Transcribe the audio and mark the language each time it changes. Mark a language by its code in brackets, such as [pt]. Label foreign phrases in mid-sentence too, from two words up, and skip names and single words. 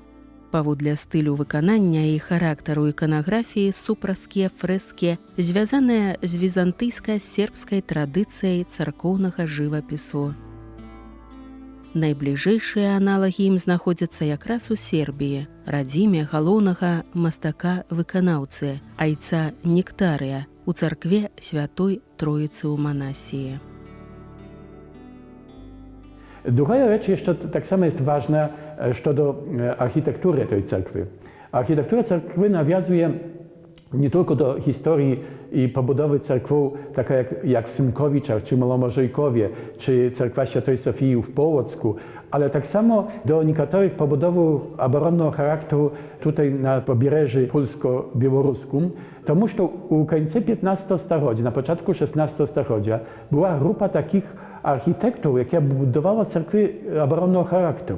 [be] Паводле стылю выканання і характару іканаграфіі супраскія фрэскі звязаныя з візантыйска-сербскай традыцыяй царкоўнага жывапісу. Найбліжэйшыя аналагі ім знаходзяцца якраз у Сербіі, радзіме галоўнага мастака-выканаўцы, айца Нектарыя, у царкве Святой Троіцы ў Манасіі. [pl] Druga rzecz jeszcze tak samo jest ważna, co do architektury tej cerkwy. Architektura cerkwy nawiązuje nie tylko do historii i pobudowy cerkwu, taka jak w Symkowiczach, czy Malomorzejkowie, czy cerkwa Świętej Sofii w Połocku, ale tak samo do niektórych pobudowów obronnego charakteru tutaj na pobierzeżu polsko-białoruskim, тому że u końca XV stulecia, na początku XVI stulecia była grupa takich architektów, jaka budowała cerkwy obronnego charakteru.